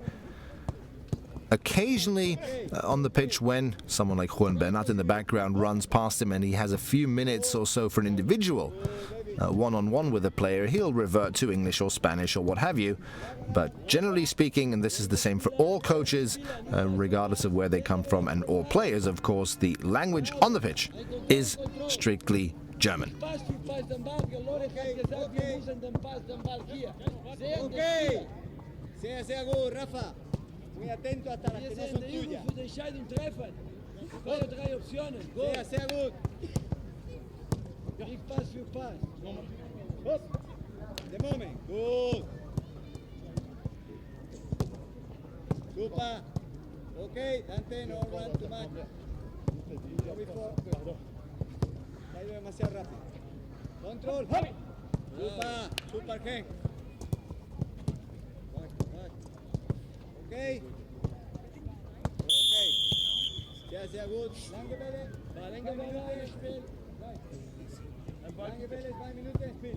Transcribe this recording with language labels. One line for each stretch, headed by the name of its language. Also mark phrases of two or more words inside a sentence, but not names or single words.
English: Occasionally on the pitch, when someone like Juan Bernat in the background runs past him and he has a few minutes or so for an individual one-on-one with a player, he'll revert to English or Spanish or what have you. But generally speaking, and this is the same for all coaches, regardless of where they come from, and all players, of course, the language on the pitch is strictly German. Okay.
German: Sehr gut, Rafa.
Spanish: Muy atento hasta las que no son tuyas.
German: Sehr gut.
English: Big pass, few pass. Hop. The moment. Good. Super. Okay, Dante, no run too much. Go before.
Spanish: Ha ido demasiado rápido.
English: Control. Hop. Super. Super, Ken. Okay.
German: Okay. Sehr gut. Lange Bälle. Lange Bälle im Spiel. Lange Bälle, 2 Minuten im Spiel.